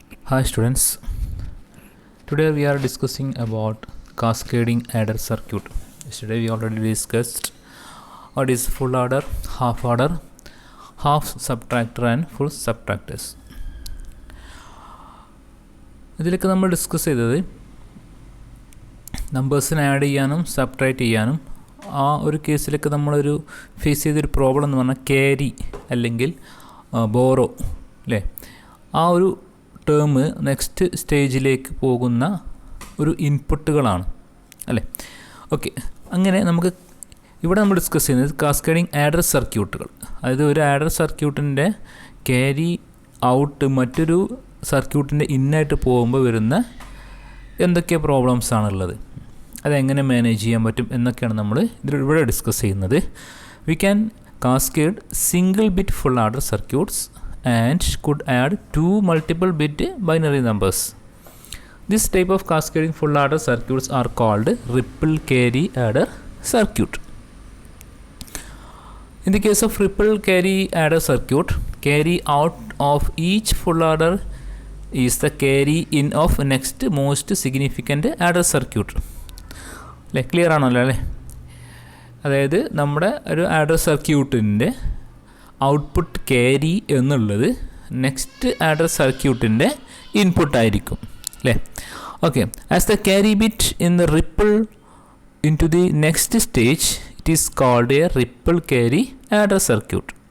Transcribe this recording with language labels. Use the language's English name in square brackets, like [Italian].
[English] Hi students, today we are discussing about cascading adder circuit. Yesterday we already discussed what is full adder, half subtractor and full subtractors. [Malayalam] ഇതിലൊക്കെ നമ്മൾ discuss ചെയ്തത് നമ്പേഴ്സിനെ add ചെയ്യാനും subtract ചെയ്യാനും ആ ഒരു കേസിലൊക്കെ നമ്മളൊരു face ചെയ്തൊരു പ്രോബ്ലം എന്ന് പറഞ്ഞാൽ ക്യാരി അല്ലെങ്കിൽ ബോറോ അല്ലേ, ആ ഒരു ടേം നെക്സ്റ്റ് സ്റ്റേജിലേക്ക് പോകുന്ന ഒരു ഇൻപുട്ടുകളാണ് അല്ലേ. ഓക്കെ, അങ്ങനെ നമുക്ക് ഇവിടെ നമ്മൾ ഡിസ്കസ് ചെയ്യുന്നത് കാസ്കേഡിങ് ആഡർ സർക്യൂട്ടുകൾ. അതായത് ഒരു ആഡർ സർക്യൂട്ടിൻ്റെ ക്യാരി ഔട്ട് മറ്റൊരു സർക്യൂട്ടിൻ്റെ ഇന്നായിട്ട് പോകുമ്പോൾ വരുന്ന എന്തൊക്കെ പ്രോബ്ലംസ് ആണുള്ളത്, അതെങ്ങനെ മാനേജ് ചെയ്യാൻ പറ്റും എന്നൊക്കെയാണ് നമ്മൾ ഇവിടെ ഡിസ്കസ് ചെയ്യുന്നത്. [English] We can cascade single bit full adder circuits and could add two multiple bit binary numbers. This type of cascading full adder circuits are called ripple carry adder circuit. In the case of ripple carry adder circuit, carry out of each full adder is the carry in of next most significant adder circuit. [Malayalam] Clear ആണല്ലോ അല്ലേ? അതായത് നമ്മുടെ ഒരു adder സർക്യൂട്ടിൻ്റെ output carry എന്നുള്ളത് next adder സർക്യൂട്ടിൻ്റെ ഇൻപുട്ടായിരിക്കും അല്ലേ. [English] Okay, as the carry bit in the ripple into the next stage it is called a ripple carry adder circuit.